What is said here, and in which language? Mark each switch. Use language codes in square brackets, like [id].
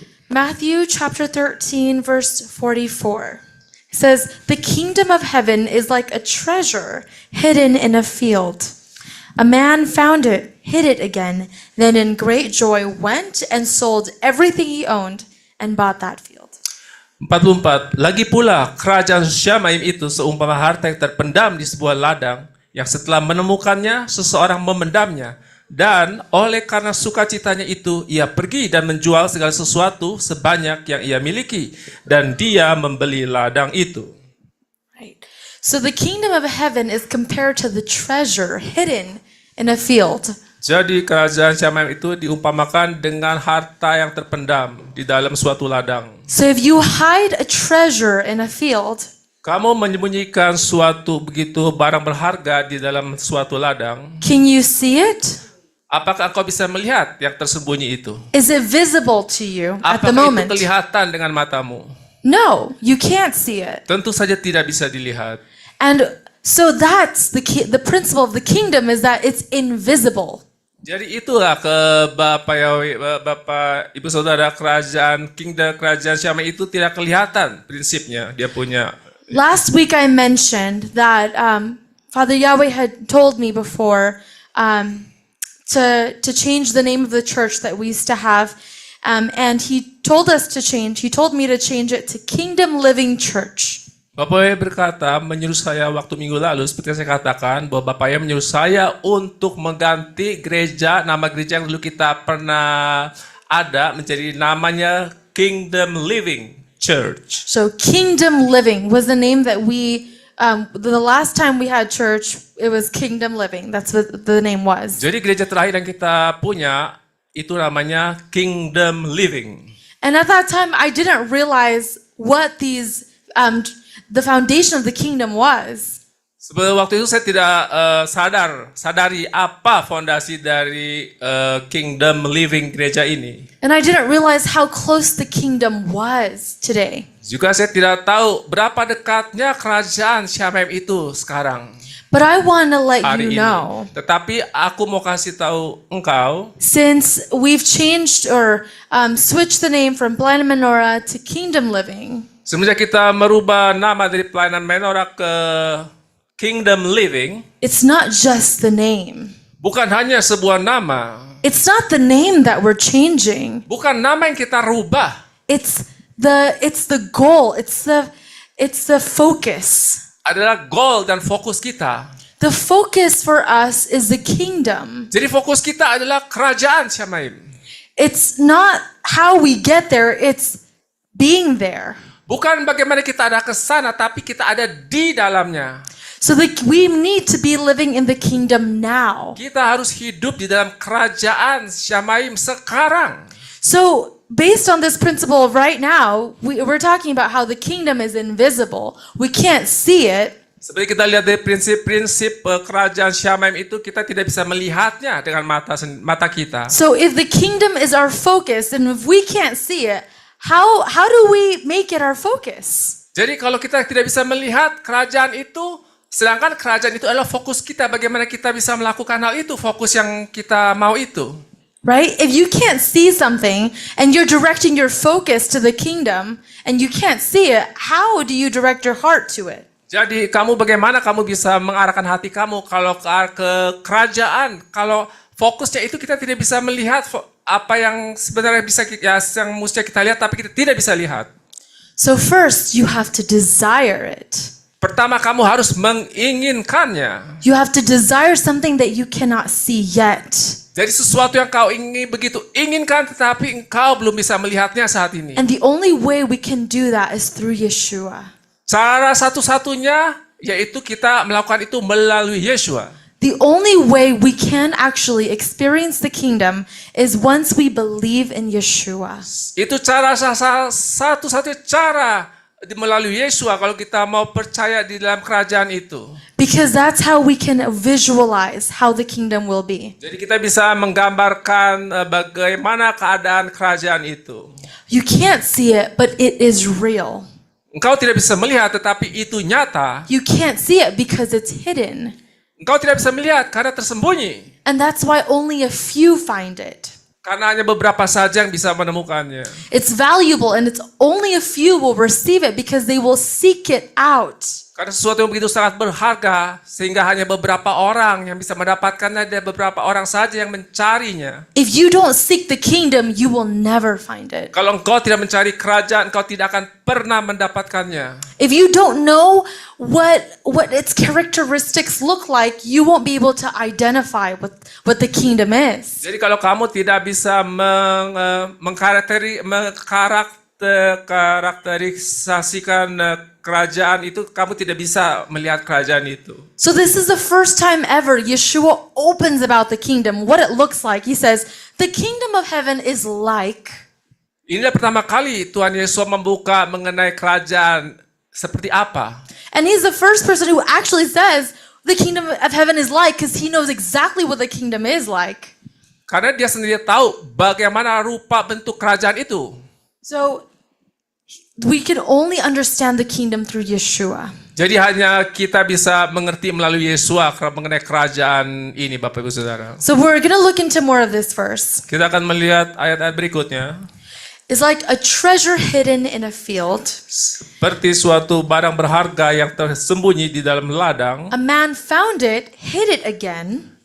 [en] Matthew chapter 13, verse 44. It says, "The kingdom of heaven is like a treasure hidden in a field. A man found it, hid it again, then in great joy went and sold everything he owned and bought that field." 44. [id] Lagi pula kerajaan Syamaim itu seumpama harta yang terpendam di sebuah ladang, yang setelah menemukannya seseorang memendamnya, dan oleh karena sukacitanya itu ia pergi dan menjual segala sesuatu sebanyak yang ia miliki, dan dia membeli ladang itu. [en] Right. So the kingdom of heaven is compared to the treasure hidden in a field. [id] Jadi kerajaan Syamaim itu diumpamakan dengan harta yang terpendam di dalam suatu ladang. [en] So if you hide a treasure in a field, [id] Kamu menyembunyikan suatu begitu barang berharga di dalam suatu ladang, [en] can you see it? [id] apakah engkau bisa melihat yang tersembunyi itu? [en] Is it visible to you at the [id] Apakah itu [en] moment? [id] kelihatan dengan matamu? [en] No, you can't see it. [id] Tentu saja tidak bisa dilihat. [en] And so that's the principle of the kingdom, is that it's invisible. [id] Jadi itulah ke Bapak Ibu Saudara, kerajaan Syamaim itu tidak kelihatan prinsipnya. Dia punya. [en] Last week I mentioned that Father Yahweh had told me before to change the name of the church that we used to have, and he told me to change it to Kingdom Living Church. [id] Bapak Yaya berkata, menyuruh saya waktu minggu lalu, seperti yang saya katakan, bahwa Bapak Yaya menyuruh saya untuk mengganti gereja, nama gereja yang dulu kita pernah ada, menjadi namanya Kingdom Living Church. [en] So Kingdom Living was the name that the last time we had church, it was Kingdom Living. That's what the name was. [id] Jadi gereja terakhir yang kita punya, itu namanya Kingdom Living. [en] And at that time, I didn't realize what the foundation of the kingdom was. [id] Sebelum waktu itu saya tidak sadari apa fondasi dari Kingdom Living gereja ini. [en] And I didn't realize how close the kingdom was today. [id] Juga saya tidak tahu berapa dekatnya kerajaan Syamaim itu sekarang. [en] But I want to let [id] Hari [en] you [id] ini. [en] know, [id] Tetapi aku mau kasih tahu engkau, [en] since we've changed or switched the name from Blind Menorah to Kingdom Living, [id] semenjak kita merubah nama dari pelayanan Menorah ke Kingdom Living, [en] it's not just the name. [id] bukan hanya sebuah nama, [en] It's not the name that we're changing. [id] bukan nama yang kita rubah, [en] It's the goal. It's the focus. [id] adalah goal dan fokus kita. [en] The focus for us is the kingdom. [id] Jadi fokus kita adalah kerajaan Syamaim. [en] It's not how we get there, it's being there. [id] Bukan bagaimana kita ada ke sana, tapi kita ada di dalamnya. [en] So we need to be living in the kingdom now. [id] Kita harus hidup di dalam kerajaan Syamaim sekarang. [en] So based on this principle right now, we're talking about how the kingdom is invisible. We can't see it. [id] Seperti kita lihat dari prinsip-prinsip kerajaan Syamaim itu, kita tidak bisa melihatnya dengan mata kita. [en] So if the kingdom is our focus, and if we can't see it, how do we make it our focus? [id] Jadi kalau kita tidak bisa melihat kerajaan itu, sedangkan kerajaan itu adalah fokus kita, bagaimana kita bisa melakukan hal itu, fokus yang kita mau itu. [en] Right? If you can't see something and you're directing your focus to the kingdom and you can't see it, how do you direct your heart to it? [id] Jadi bagaimana kamu bisa mengarahkan hati kamu kalau ke kerajaan, kalau fokusnya itu kita tidak bisa melihat apa yang sebenarnya yang mesti kita lihat, tapi kita tidak bisa lihat. [en] So first, you have to desire it. [id] Pertama, kamu harus menginginkannya. [en] You have to desire something that you cannot see yet. [id] Jadi sesuatu yang kau ingin begitu inginkan, tetapi engkau belum bisa melihatnya saat ini. [en] And the only way we can do that is through Yeshua. [id] Cara satu-satunya yaitu kita melakukan itu melalui Yeshua. [en] The only way we can actually experience the kingdom is once we believe in Yeshua. [id] Itu cara satu-satunya cara melalui Yeshua kalau kita mau percaya di dalam kerajaan itu. [en] Because that's how we can visualize how the kingdom will be. [id] Jadi kita bisa menggambarkan bagaimana keadaan kerajaan itu. [en] You can't see it, but it is real. [id] Engkau tidak bisa melihat, tetapi itu nyata. [en] You can't see it because it's hidden. [id] Engkau tidak bisa melihat karena tersembunyi. [en] And that's why only a few find it. [id] Karena hanya beberapa saja yang bisa menemukannya. [en] It's valuable and it's only a few will receive it because they will seek it out. [id] Karena sesuatu yang begitu sangat berharga, sehingga hanya beberapa orang yang bisa mendapatkannya, dan beberapa orang saja yang mencarinya. [en] If you don't seek the kingdom, you will never find it. [id] Kalau engkau tidak mencari kerajaan, engkau tidak akan pernah mendapatkannya. [en] If you don't know what its characteristics look like, you won't be able to identify what the kingdom is. [id] Jadi kalau kamu tidak bisa mengkarakterisasikan kerajaan itu, kamu tidak bisa melihat kerajaan itu. [en] So this is the first time ever Yeshua opens about the kingdom, what it looks like. He says, the kingdom of heaven is like. [id] Inilah pertama kali Tuhan Yesus membuka mengenai kerajaan seperti apa. [en] And he's the first person who actually says the kingdom of heaven is like, because he knows exactly what the kingdom is like. [id] Karena dia sendiri tahu bagaimana rupa bentuk kerajaan itu. [en] So we can only understand the kingdom through Yeshua. [id] Jadi hanya kita bisa mengerti melalui Yesus mengenai kerajaan ini, Bapak Ibu Saudara. [en] So we're going to look into more of this verse. [id] Kita akan melihat ayat-ayat berikutnya. [en] It's like a treasure hidden in a field. [id] Seperti suatu barang berharga yang tersembunyi di dalam ladang. [en] A man found it, hid it again.